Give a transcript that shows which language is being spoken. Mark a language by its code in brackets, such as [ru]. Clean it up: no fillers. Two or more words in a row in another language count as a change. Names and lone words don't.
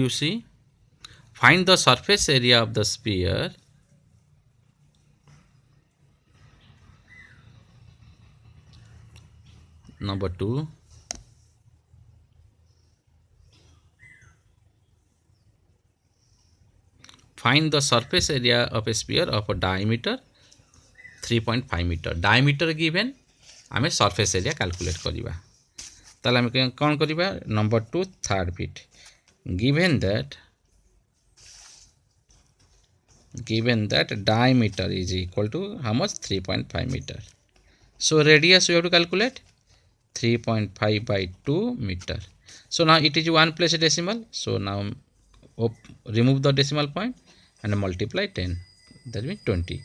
[en] You see, find the surface area of the sphere number 2. Find the surface area of a sphere of a diameter 3.5 meter. Diameter given, [or] आमे [en] surface area calculate [or] करिबा. ତାଲେ ଆମେ କୋନ କରିବା? [en] Number 2 third bit. Given that diameter is equal to how much? 3.5 meter. So radius we have to calculate 3.5 by 2 meter. So now it is one place decimal. So now remove the decimal point and multiply 10, that means 20.